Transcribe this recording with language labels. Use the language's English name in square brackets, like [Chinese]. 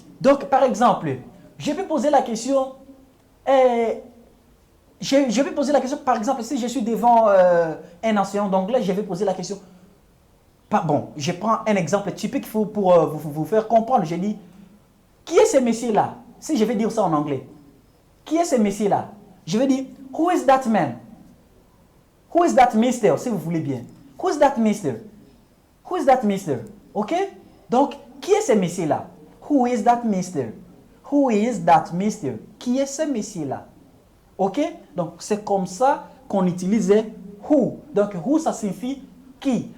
[French] Donc, par exemple, je vais poser la question, je vais poser la question, par exemple, si je suis devant un enseignant d'anglais, je vais poser la question, bon, je prends un exemple typique pour vous faire comprendre. Je dis, qui est ce monsieur-là? Si je vais dire ça en anglais, qui est ce monsieur-là? Je vais dire, [English] who is that man? Who is that mister, [French] si vous voulez bien. [English] Who is that mister? Who is that mister? Ok? [French] Donc, qui est ce monsieur-là? [English] Who is that mister? Who is that mister? [French] Qui est ce monsieur-là? [English] Ok? [French] Donc, c'est comme ça qu'on utilisait who. Donc, who, ça signifie qui.